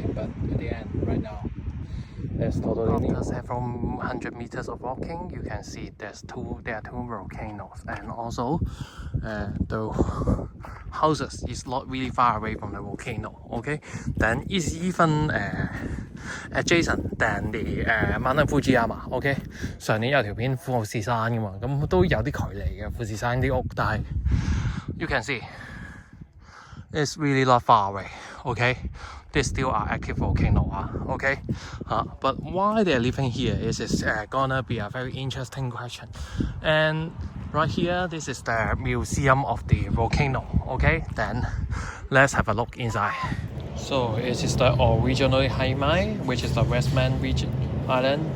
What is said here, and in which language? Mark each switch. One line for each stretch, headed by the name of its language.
English: But at the end, right now, it's totally after several 100 meters of walking, you can see there are two volcanoes, and also the houses is not really far away from the volcano, okay? Then it's even adjacent than the Mount Fujiyama, okay?
Cantonese: 上年有條片富士山㗎嘛，咁都有啲距離嘅富士山啲屋，但係
English: you can see it's really not far away, okay? They still are active volcano, okay? But why they're living here is gonna be a very interesting question. And right here, this is the museum of the volcano, okay? Then let's have a look inside. So it is the original Haimai, which is the Westman region island.